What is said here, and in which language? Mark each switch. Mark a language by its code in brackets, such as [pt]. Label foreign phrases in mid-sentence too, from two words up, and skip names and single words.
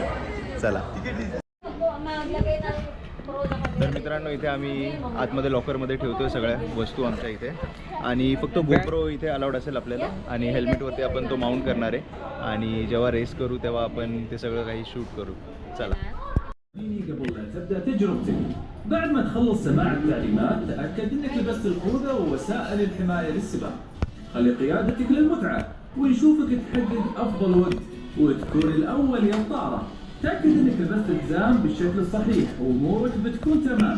[mr] चला. तर मित्रांनो, इथे आम्ही आतमध्ये लॉकरमध्ये ठेवतोय सगळ्या वस्तू आमच्या इथे. आणि फक्त गोप्रो इथे अलाउड असेल आपल्याला. आणि हेल्मेटवरती आपण तो माउंट करणार आहे. आणि जेव्हा रेस करू तेव्हा आपण ते सगळं काही शूट करू. चला. [ar] قبل لا تبدأ تجربتك. بعد ما تخلص سماع التعليمات تأكد انك لبست الخوذة ووسائل الحماية للسباق. خلي قيادتك للمتعة ونشوفك تحقق أفضل وقت وتكون الأول يا الطارة. تأكد انك لبست الحزام بالشكل الصحيح وامورك بتكون تمام.